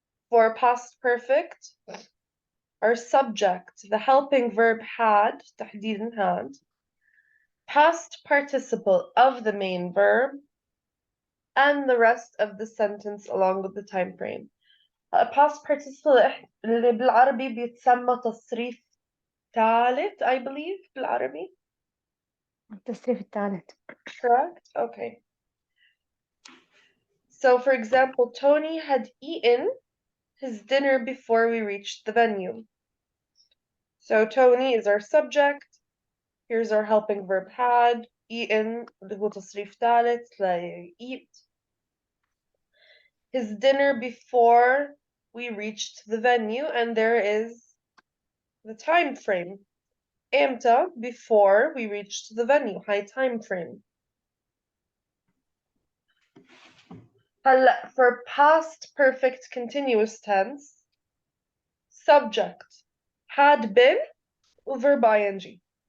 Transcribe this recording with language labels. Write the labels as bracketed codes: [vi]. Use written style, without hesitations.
[en] For past perfect, our subject, the helping verb had, [ar] تحديدا [en] had, past participle of the main verb, and the rest of the sentence along with the time frame. past participle [ar] اللي بالعربي بيتسمى تصريف ثالث [en] I believe [ar] بالعربي. التصريف الثالث. [en] Correct? Okay. So for example, Tony had eaten his dinner before we reached the venue. So Tony is our subject. Here's our helping verb had. Eaten [ar] اللي هو تصريف ثالث [en] like eat. His dinner before we reached the venue, and there is the time frame. [ar] امتى [en] before we reached the venue, high time frame. [ar] هلا [en] for past perfect continuous tense, subject had been verb ing.